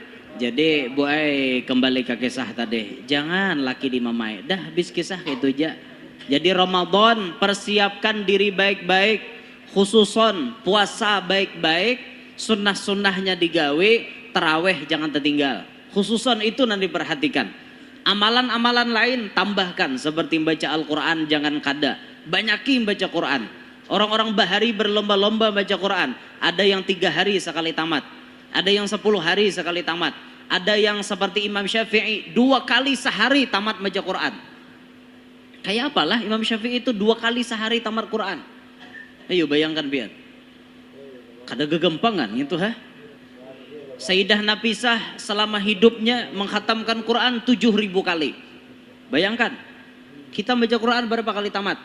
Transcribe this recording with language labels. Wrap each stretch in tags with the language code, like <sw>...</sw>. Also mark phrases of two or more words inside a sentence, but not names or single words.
<bjn>Jadi buai kembali ke kisah tadi. Jangan laki di mamai.</bjn> <id>Dah habis kisah kayak itu aja. Jadi Ramadan persiapkan diri baik-baik. Khususon puasa baik-baik.</id> <bjn>Sunnah-sunnahnya digawe, taraweh jangan tertinggal.</bjn> <id>Khususan itu nanti perhatikan. Amalan-amalan lain tambahkan seperti baca Al-Quran jangan kada. Banyakin baca Quran. Orang-orang bahari berlomba-lomba baca Quran. Ada yang 3 hari sekali tamat. Ada yang 10 hari sekali tamat. Ada yang seperti Imam Syafi'i 2 kali sehari tamat baca Quran. Kayak apalah Imam Syafi'i itu 2 kali sehari tamat Quran.</id> <bjn>Ayo bayangkan biar. Kada gegempangan gitu ha. Sayyidah Nafisah selama hidupnya menghatamkan Quran 7.000 kali.</bjn> <id>Bayangkan. Kita baca Quran berapa kali tamat?</id>